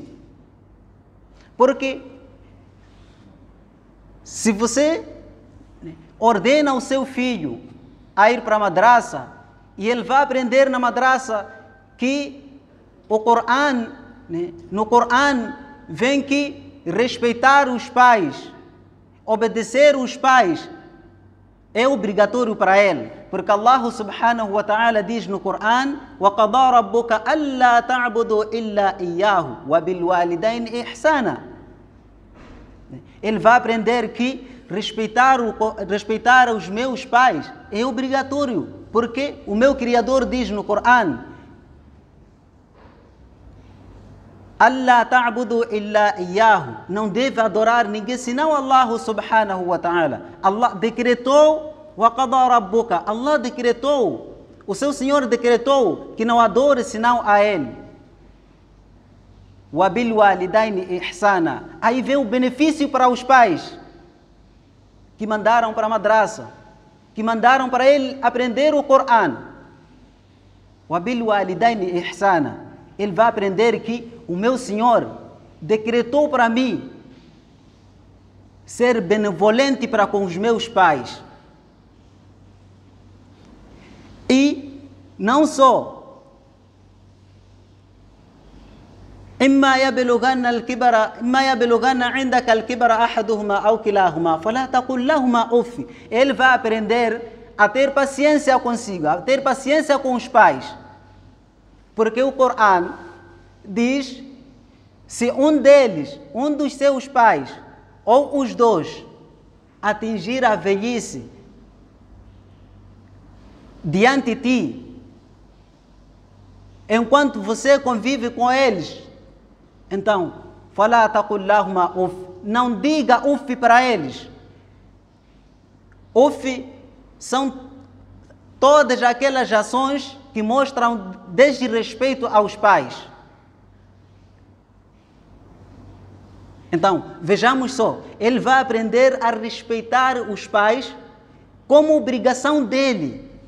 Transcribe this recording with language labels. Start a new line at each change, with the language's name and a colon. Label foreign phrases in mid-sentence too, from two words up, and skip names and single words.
Portuguese: Porque se você ordena o seu filho a ir para a madraça e ele vai aprender na madraça que o Corão, no Corão vem que respeitar os pais, obedecer os pais é obrigatório para ele, porque Allah
Arabic: سبحانه وتعالى
Portuguese: diz no Corão:
Arabic: وَقَضَى رَبُّكَ أَلَّا تَعْبُدُوا إِلَّا إِيَّاهُ وَبِالْوَالِدَيْنِ إِحْسَانًا.
Portuguese: Ele vai aprender que respeitar os meus pais é obrigatório, porque o meu Criador diz no Corão:
Arabic: الله تعبدوا إلا إياه,
Portuguese: não deve adorar ninguém senão Allah
Arabic: سبحانه وتعالى.
Portuguese: Allah decretou,
Arabic: وقضى ربك,
Portuguese: Allah decretou, o seu Senhor decretou que não adore senão a Ele.
Arabic: وبالوالدين إحسانا,
Portuguese: aí vem o benefício para os pais que mandaram para a madraça, que mandaram para ele aprender o Corão.
Arabic: وبالوالدين إحسانا,
Portuguese: ele vai aprender que o meu Senhor decretou para mim ser benevolente para com os meus pais. E não só
Arabic: إما يبلغن عندك الكبر أحدهما أو كلاهما فلا تقل لهما أف.
Portuguese: Ele vai aprender a ter paciência consigo, a ter paciência com os pais. Porque o Corão diz: se um dos seus pais, ou os dois, atingir a velhice diante de ti, enquanto você convive com eles, então,
Arabic: فلا تقل لهما أف,
Portuguese: não diga uf para eles. Uf são todas aquelas ações que mostram desrespeito aos pais. Então, vejamos só, ele vai aprender a respeitar os pais como obrigação dele.